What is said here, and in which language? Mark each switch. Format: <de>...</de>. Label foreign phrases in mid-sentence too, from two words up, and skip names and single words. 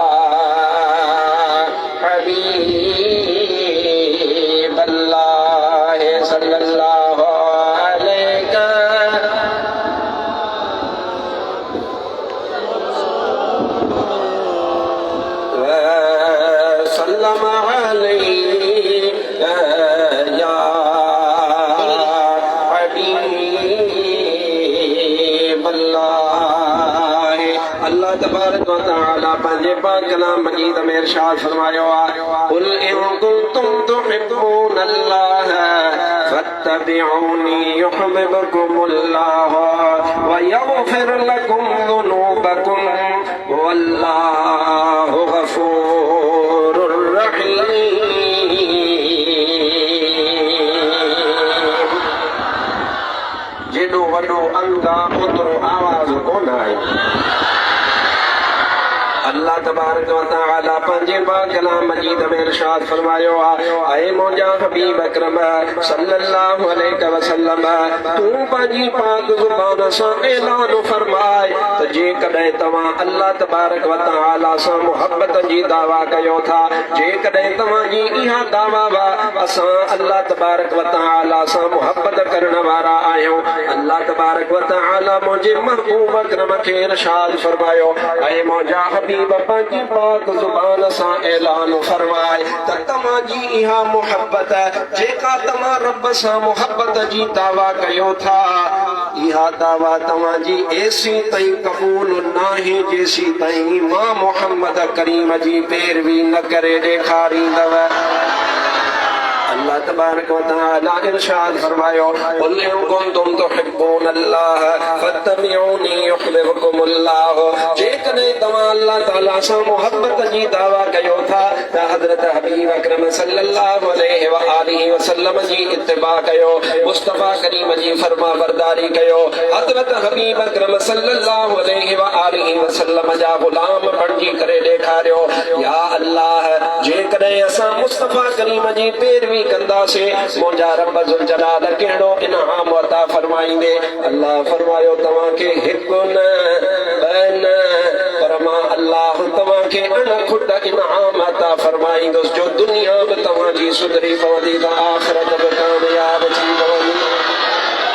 <ar>حبيب الله صلى الله عليه وسلم عليه يا حبيب الله. الله تبارك وتعالى</ar> <sd>पंहिंजे पाक कलाम मजीद में इरशाद फरमायो आहे</sd> <ar>قل إن كنتم تحبون الله فاتبعوني يحببكم الله ويغفر لكم ذنوبكم والله غفور رحيم.</ar> <sd>जेॾो वॾो अंग आहे ओतिरो आवाज़ कोन आहे।</sd> <ar>الله تبارك وتعالى</ar> <sd>पंहिंजे पाक कलाम मजीद में इरशाद फरमायो आहे ऐ मुंहिंजा हबीब अकरम</sd> <ar>صلى الله عليه وسلم</ar> <sd>तूं पंहिंजी पाक ज़ुबान सां ऐलान फरमाए त जेकॾहिं तव्हां</sd> <ar>الله تبارك وتعالى</ar> <sd>सां मुहबत जी दावा कयो था, जेकॾहिं तव्हांजी इहा दावा वा असां</sd> <ar>الله تبارك وتعالى</ar> <sd>सां मुहबत करण वारा आहियूं।</sd> <ar>الله تبارك وتعالى</ar> <sd>मुंहिंजे महबूब अकरम खे इरशाद फरमायो ऐ मुंहिंजा हबीब पंहिंजी पाक ज़ुबान सां ऐलान फरमाए त तव्हांजी इहा मुहबत जेका तव्हां रब सां मुहबत जी दावा कयो था, इहा दावा तव्हांजी एसी ताईं क़बूल नाहे जेसी ताईं मां मोहम्मद करीम जी पैरवी न करे ॾेखारींदव।</sd> <ar>الله تبارك وتعالى</ar> <sd>इरशाद फरमायो</sd> <ar>قل إن كنتم تحبون الله فاتبعوني يحببكم الله.</ar> <sd>जेकॾहिं तव्हां अल्लाह ताला सां मुहबत जी दावा कयो था त हज़रत हबीब अकरम</sd> <ar>صلى الله عليه وعلى آله وسلم</ar> <sd>जी इत्तिबा कयो, मुस्तफा करीम जी फरमा बरदारी कयो। हज़रत हबीब अकरम</sd> <ar>صلى الله عليه وعلى آله وسلم</ar> <sd>जा ग़ुलाम बणिजी करे ॾेखारियो</sd> <ar>يا الله</ar> <sd>जेकॾहिं असां मुस्तफा करीम जी पैरवी कंदासीं मुंहिंजा रब</sd> <ar>ذو الجلال</ar> <sd>कहिड़ो इनाम अता फरमाईंदे। अल्लाह फरमायो तव्हांखे हिकु न ॿ न पर मां अल्लाह तव्हांखे अणखुट इनाम अता फरमाईंदुसि जो दुनिया बि तव्हांजी सुधरी पवंदी त आख़िरत बि कामयाब थी पवंदी।</sd>